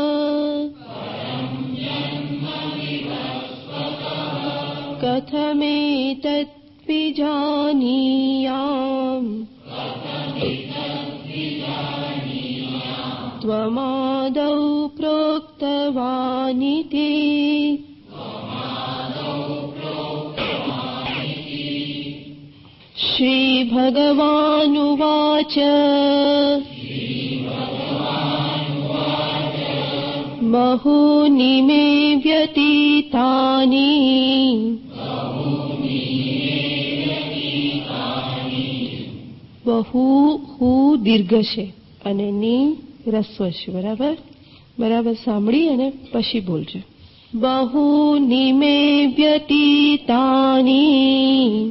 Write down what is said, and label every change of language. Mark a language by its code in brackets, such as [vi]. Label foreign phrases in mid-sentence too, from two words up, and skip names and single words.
[sa] कथमेतत् विजानीयाम् त्वमादौ प्रोक्तवानिति श्रीभगवानुवाच बहूनि मे व्यतीतानि વ્યતીતાની. [gu] બહુ હું દીર્ઘ છે અને ની રસ્વ છે. બરાબર બરાબર સાંભળી અને પછી બોલજો. [sa] બહૂની મે વ્યતીતાની